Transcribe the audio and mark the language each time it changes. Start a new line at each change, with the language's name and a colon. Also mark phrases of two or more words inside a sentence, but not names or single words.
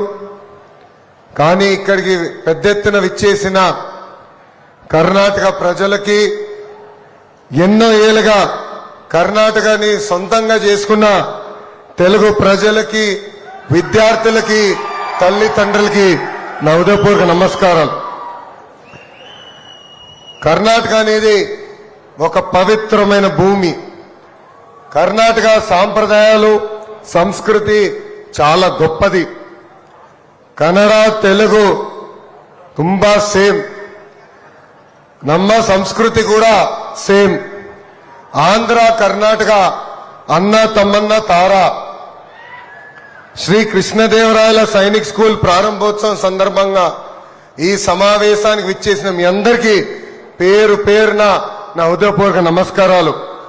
Telugu: కానీ ఇక్కడికి పెద్ద ఎత్తున విచ్చేసిన కర్ణాటక ప్రజలకి, ఎన్నో ఏళ్ళుగా కర్ణాటకని సొంతంగా చేసుకున్న తెలుగు ప్రజలకి, విద్యార్థులకి, తల్లిదండ్రులకి నా హృదయపూర్వక నమస్కారాలు. కర్ణాటక అనేది ఒక పవిత్రమైన భూమి. కర్ణాటక సాంప్రదాయాలు, సంస్కృతి చాలా గొప్పది.
Kannada: ಕನ್ನಡ ತೆಲುಗು ತುಂಬಾ ಸೇಮ್. ನಮ್ಮ ಸಂಸ್ಕೃತಿ ಕೂಡ ಸೇಮ್.
Telugu: ఆంధ్ర కర్ణాటక అన్న తమ్మన్న తార. శ్రీ కృష్ణదేవరాయల సైనిక్ స్కూల్ ప్రారంభోత్సవం సందర్భంగా ఈ సమావేశానికి విచ్చేసిన మీ అందరికీ పేరు పేరున నా హృదయపూర్వక నమస్కారాలు.